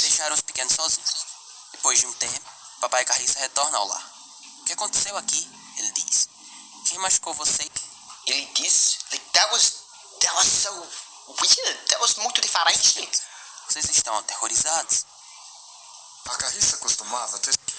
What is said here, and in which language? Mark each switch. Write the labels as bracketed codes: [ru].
[pt] Deixaram os pequenos sozinhos. Depois de um tempo, papai Carriça retorna ao lar. O que aconteceu aqui? Ele diz. Quem machucou você? Ele diz, [en] that was so weird. That was [pt] muito diferente. Vocês estão aterrorizados? A Carriça costumava ter...